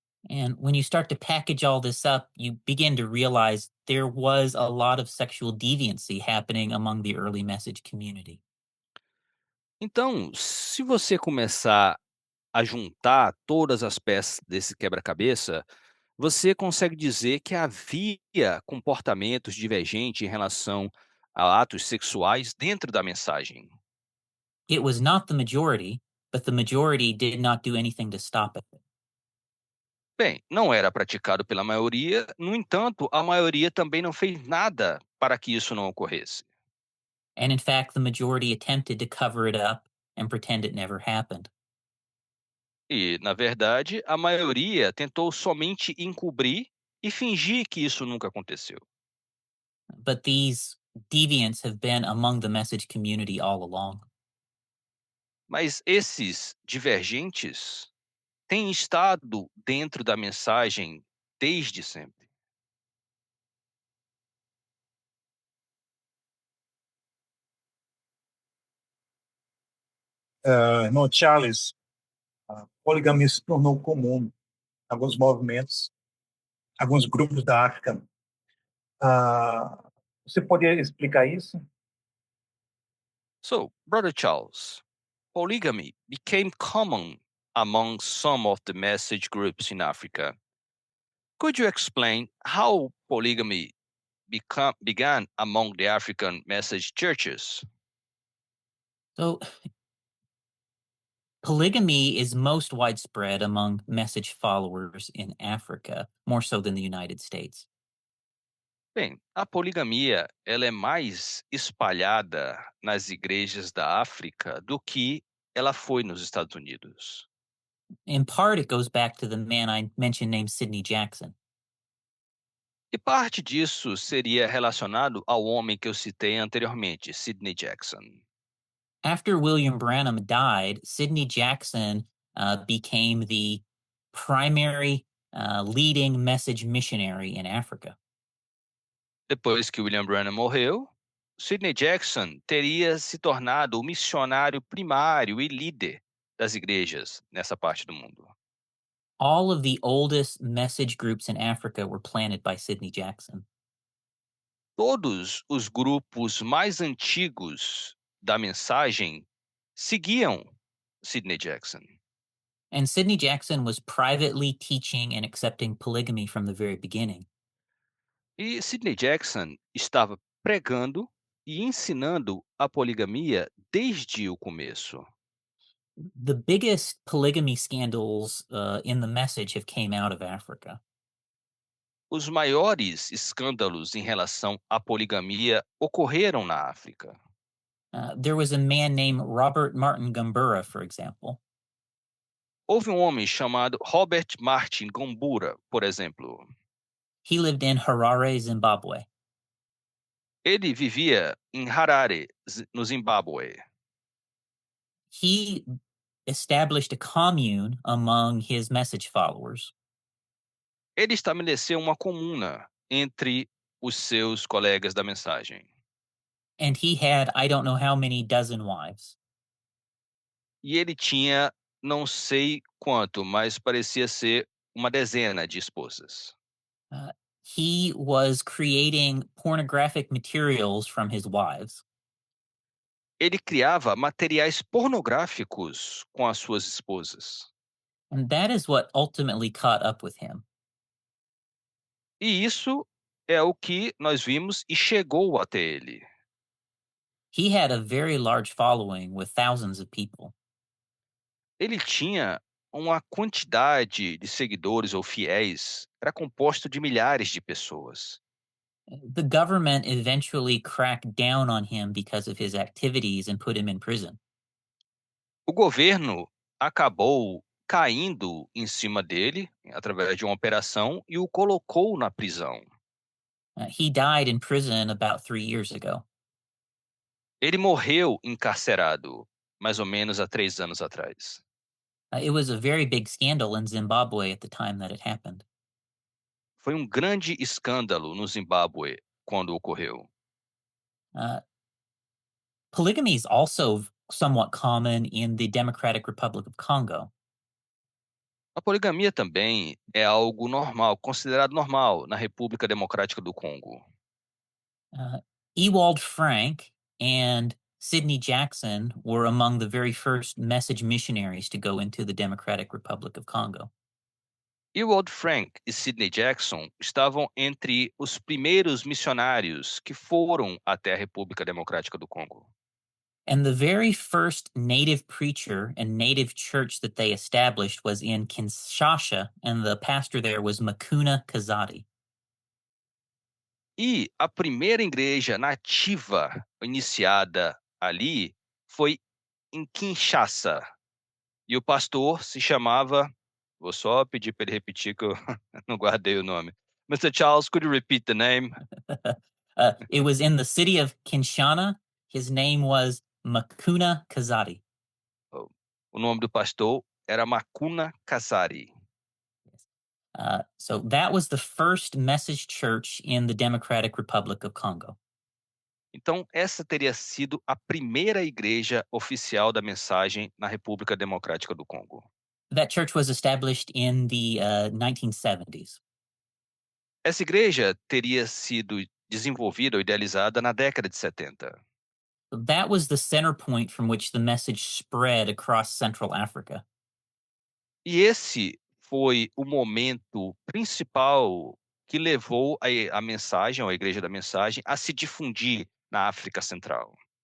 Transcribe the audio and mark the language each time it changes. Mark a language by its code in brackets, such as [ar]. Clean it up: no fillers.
[en] And when you start to package all this up, you begin to realize there was a lot of sexual deviancy happening among the early message community. [pt] Então, se você começar a juntar todas as peças desse quebra-cabeça, você consegue dizer que havia comportamentos divergentes em relação a atos sexuais dentro da mensagem. [en] It was not the majority, but the majority did not do anything to stop it. [pt] Bem, não era praticado pela maioria, no entanto, a maioria também não fez nada para que isso não ocorresse. [en] And in fact, the majority attempted to cover it up and pretend it never happened. [pt] E, na verdade, a maioria tentou somente encobrir e fingir que isso nunca aconteceu. [en] But these deviants have been among the message community all along. [pt] Mas esses divergentes têm estado dentro da mensagem desde sempre. Irmão Charles, a poligamia se tornou comum em alguns movimentos, alguns grupos da África. Você poderia explicar isso? [en] So, Brother Charles, polygamy became common among some of the message groups in Africa. Could you explain how polygamy began among the African message churches? So, polygamy is most widespread among message followers in Africa, more so than the United States. [pt] Bem, a poligamia ela é mais espalhada nas igrejas da África do que ela foi nos Estados Unidos. [en] In part, it goes back to the man I mentioned named Sidney Jackson. [pt] E parte disso seria relacionado ao homem que eu citei anteriormente, Sidney Jackson. [en] After William Branham died, Sidney Jackson became the primary leading message missionary in Africa. [pt] Depois que William Branham morreu, Sidney Jackson teria se tornado o missionário primário e líder das igrejas nessa parte do mundo. [en] All of the oldest message groups in Africa were planted by Sidney Jackson. [pt] Todos os grupos mais antigos da mensagem seguiam Sidney Jackson. [en] And Sidney Jackson was privately teaching and accepting polygamy from the very beginning. [pt] E Sidney Jackson estava pregando e ensinando a poligamia desde o começo. [en] The biggest polygamy scandals in the message have came out of Africa. [pt] Os maiores escândalos em relação à poligamia ocorreram na África. [en] There was a man named Robert Martin Gumbura, for example. [pt] Houve um homem chamado Robert Martin Gombura, por exemplo. [en] He lived in Harare, Zimbabwe. [pt] Ele vivia em Harare, no Zimbábue. [en] He established a commune among his message followers. [pt] Ele estabeleceu uma comuna entre os seus colegas da mensagem. [en] And he had, I don't know how many dozen wives. [pt] E ele tinha, não sei quanto, mas parecia ser uma dezena de esposas. [en] He was creating pornographic materials from his wives. [pt] ele criava materiais pornográficos com as suas esposas. [en] And that is what ultimately caught up with him. [pt] E isso é o que nós vimos e chegou até ele. [en] He had a very large following with thousands of people. [pt] Ele tinha uma quantidade de seguidores ou fiéis, era composto de milhares de pessoas. [en] The government eventually cracked down on him because of his activities and put him in prison. [pt] O governo acabou caindo em cima dele através de uma operação e o colocou na prisão. [en] He died in prison about 3 years ago. [pt] Ele morreu encarcerado, mais ou menos há 3 anos atrás. [en] It was a very big scandal in Zimbabwe at the time that it happened. [pt] Foi um grande escândalo no Zimbábue quando ocorreu. [en] Uh, Polygamy is also somewhat common in the Democratic Republic of Congo. [pt] A poligamia também é algo normal, considerado normal na República Democrática do Congo. [en] Ewald Frank and Sidney Jackson were among the very first message missionaries to go into the Democratic Republic of Congo. [pt] Ewald Frank e Sidney Jackson estavam entre os primeiros missionários que foram até a República Democrática do Congo. [en] And the very first native preacher and native church that they established was in Kinshasa, and the pastor there was Makuna Kazadi. [pt] E a primeira igreja nativa iniciada ali foi em Kinshasa. E o pastor se chamava, vou só pedir para ele repetir que eu não guardei o nome. [en] Mr. Charles, could you repeat the name? It was in the city of Kinshasa. His name was Makuna Kazadi. [pt] O nome do pastor era Makuna Kasari. [en] So that was the first message church in the Democratic Republic of Congo. [pt] Então, essa teria sido a primeira igreja oficial da mensagem na República Democrática do Congo. [en] That church was established in the 1970s. [pt] Essa igreja teria sido desenvolvida ou idealizada na década de 70. [en] That was the center point from which the message spread across Central Africa. [pt] E esse foi o momento principal que levou a mensagem, ou a igreja da mensagem, a se difundir na África Central.